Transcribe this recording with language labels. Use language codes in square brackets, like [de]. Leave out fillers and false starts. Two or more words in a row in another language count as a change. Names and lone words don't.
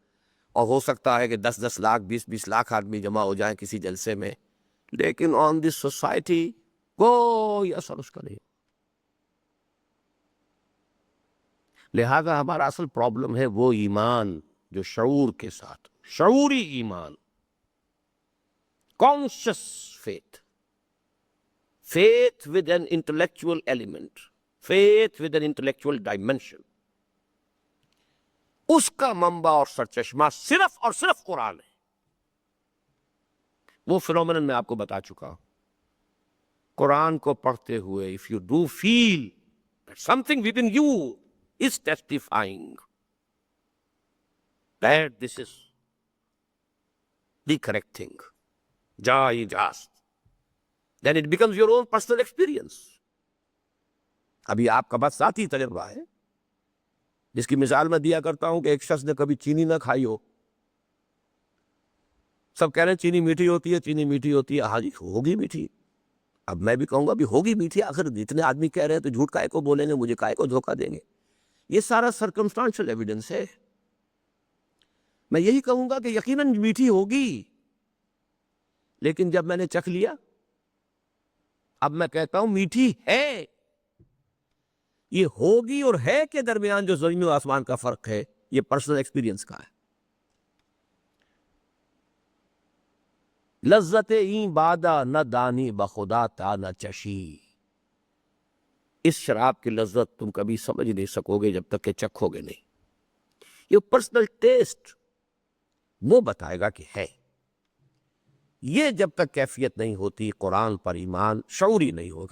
[ur] اور ہو سکتا ہے کہ 10 لاکھ 20 لاکھ آدمی جمع ہو جائیں کسی جلسے میں، لیکن [en] on this society [ur] کوئی اثر اس کا نہیں. لہذا ہمارا اصل پرابلم ہے وہ ایمان جو شعور کے ساتھ، شعوری ایمان، [en] conscious faith. faith with an intellectual element, faith with an intellectual dimension, [ur] اس کا منبع اور سرچشمہ صرف اور صرف قرآن ہے. وہ فنومینن میں آپ کو بتا چکا ہوں. قرآن کو پڑھتے ہوئے [en] if you do feel that something within you is testifying that this is the correct thing, just, then it becomes your own personal experience. [ur] ابھی آپ کا بس ذاتی تجربہ ہے، جس کی مثال میں دیا کرتا ہوں کہ ایک شخص نے کبھی چینی نہ کھائی ہو. سب کہہ رہے ہیں چینی میٹھی ہوتی ہے، چینی میٹھی ہوتی ہے. ہاں جی ہوگی میٹھی. اب میں بھی کہوں گا بھی ہوگی میٹھی. آخر جتنے آدمی کہہ رہے ہیں تو جھوٹ کائے کو بولیں گے، مجھے کائے کو دھوکہ دیں گے. یہ سارا [en] circumstantial evidence [ur] ہے. میں یہی کہوں گا کہ یقیناً میٹھی ہوگی، لیکن جب میں نے چکھ لیا، اب میں کہتا ہوں میٹھی ہے. یہ ہوگی اور ہے کے درمیان جو زمین و آسمان کا فرق ہے، یہ [en] personal experience [ur] کا ہے. [fa] لذت این بادا نہ دانی بخدا تا نہ چشی. [ur] اس شراب کی لذت تم کبھی سمجھ نہیں سکو گے جب تک کہ چکھو گے نہیں. یہ [en] personal taste [ur] وہ بتائے گا کہ ہے. یہ جب تک کیفیت نہیں ہوتی، قرآن پر ایمان شعوری نہیں ہوگا.